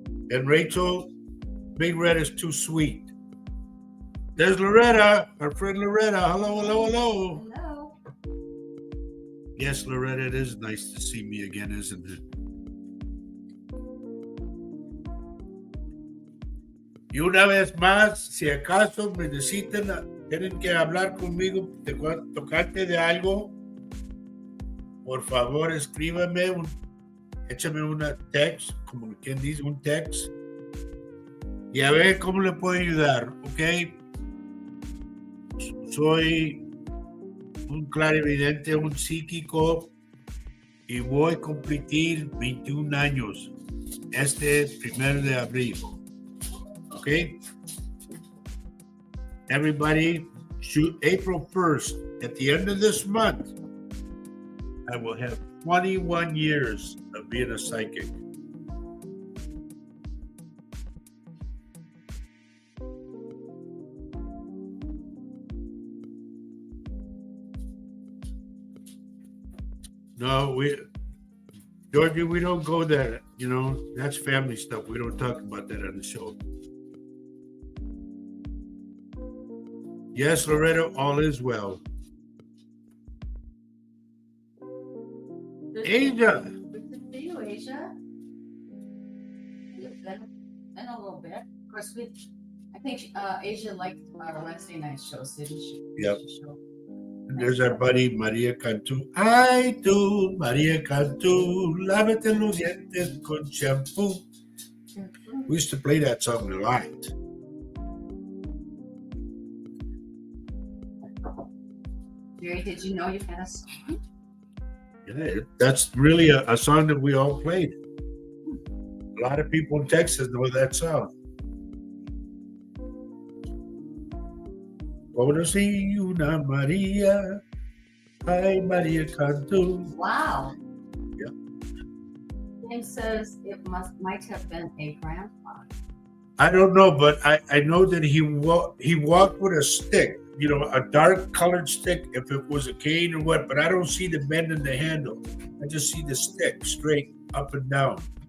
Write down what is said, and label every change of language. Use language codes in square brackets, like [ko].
[en] And Rachel, Big Red is too sweet. There's Loretta, our friend Loretta. Hello, hello, hello. Hello. Yes, Loretta, it is nice to see me again, isn't it? [es] Y una vez más, si acaso me necesitan, tienen que hablar conmigo, tocarte de algo, por favor, escríbame, échame una text, como quien dice, un text, y a ver cómo le puedo ayudar, ¿ok? Soy un clarividente, un psíquico, y voy a cumplir 21 años este 1 de abril. [en] Okay, everybody, shoot April 1st. At the end of this month, I will have 21 years of being a psychic. No, Georgie, we don't go there. You know, that's family stuff. We don't talk about that on the show. Yes, Loretta, all is well. Asia. Good to see you, Asia. In a little bit. Of course, I think Asia liked our Wednesday night shows, didn't she? Yep. There's our buddy Maria Cantu. [es] Ay, tú, Maria Cantu, lávate los dientes con shampoo. [en] We used to play that song a lot. Jerry, did you know you had a song? Yeah, that's really a song that we all played. A lot of people in Texas know that song. [es] Conocí una María, ay María Cantu. [en] Wow. Yeah. James says it might have been a grandfather. I don't know, but I know that he walked with a stick, a dark colored stick, if it was a cane or what, but I don't see the bend in the handle. I just see the stick straight up and down.